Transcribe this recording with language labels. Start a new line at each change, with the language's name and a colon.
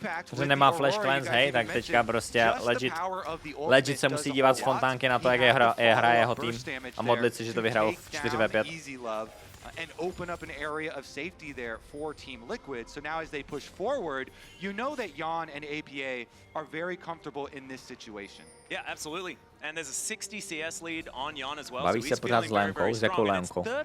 Czech: Protože nemá flash cleanse, hej, tak teďka prostě legit se musí dívat z fontánky na to, jak hraje jeho tým a modlit si, že to vyhrajou v 4v5.
English: And open up an area of safety there for Team Liquid. So now as they push forward, you know that Yon and APA are very comfortable in this situation. Yeah, absolutely. And there's a 60 CS lead on Yon as well.
Czech: Baví se pořád s Lémkou, s jakou Lémkou.